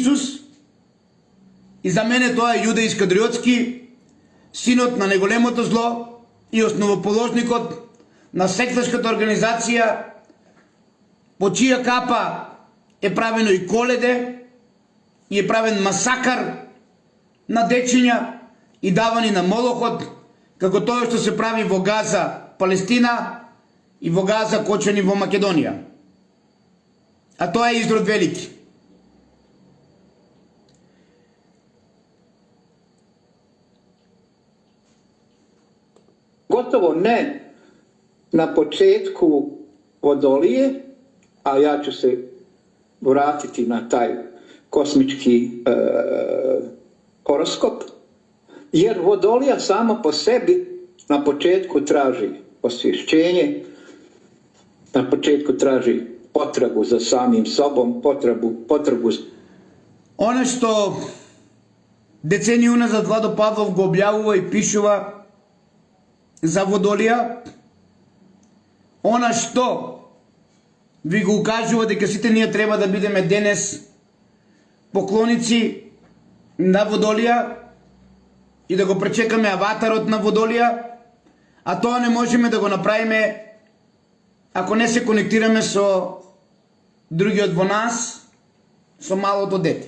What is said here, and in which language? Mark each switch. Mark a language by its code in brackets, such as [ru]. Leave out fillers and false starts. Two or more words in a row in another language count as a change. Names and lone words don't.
[mk] Исус, и за мене тоа е Јуда Искариотски, синот на неголемото зло и основоположникот на секташката организација, по чија капа е правено и коледе, и е правен масакар на дечиња и давани на Молохот, како тоа што се прави во Газа, Палестина, и во Газа, Кочани, во Македонија. А тоа е изрод велики. [bs] Gotovo ne na početku Vodolije, a ja ću se vratiti na taj kosmički horoskop, jer Vodolija sama po sebi na početku traži osvješćenje, na početku traži potragu za samim sobom, potragu. [mk] Оно што децении уназад Владо Павлов го објавува и пишува за Водолија, она што ви го укажува дека сите ние треба да бидеме денес поклоници на Водолија и да го пречекаме аватарот на Водолија, а тоа не можеме да го направиме ако не се конектираме со другиот во нас, со малото дете.